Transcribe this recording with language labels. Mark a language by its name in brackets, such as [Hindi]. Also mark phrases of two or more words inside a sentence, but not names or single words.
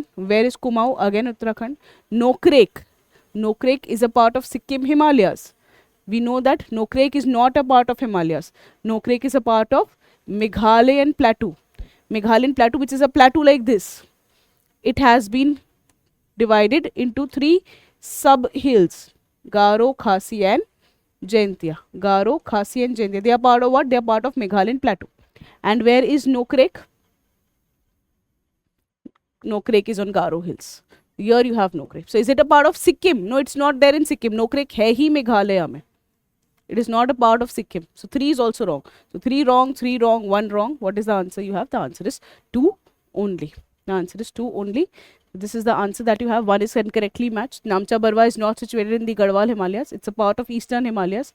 [English] Where is Kumaon? Again Uttarakhand. Nokrek. Nokrek is a part of Sikkim Himalayas. We know that Nokrek is not a part of Himalayas. Nokrek is a part of Meghalayan plateau. Meghalayan plateau, which is a plateau like this. It has been divided into 3 sub-hills. Garo, Khasi and Jaintia. Garo, Khasi and Jaintia. They are part of what? They are part of Meghalayan plateau. And where is Nokrek? Nokrek is on Garo hills. Here you have Nokrek. So is it a part of Sikkim? No, it's not there in Sikkim. [Hindi] Nokrek hai hi Meghalaya mein. [English] It is not a part of Sikkim. So 3 is also wrong. So 3 wrong, 3 wrong, 1 wrong. What is the answer you have? The answer is 2 only. The answer is 2 only. This is the answer that you have. 1 is correctly matched. Namcha Barwa is not situated in the Garhwal Himalayas. It's a part of eastern Himalayas.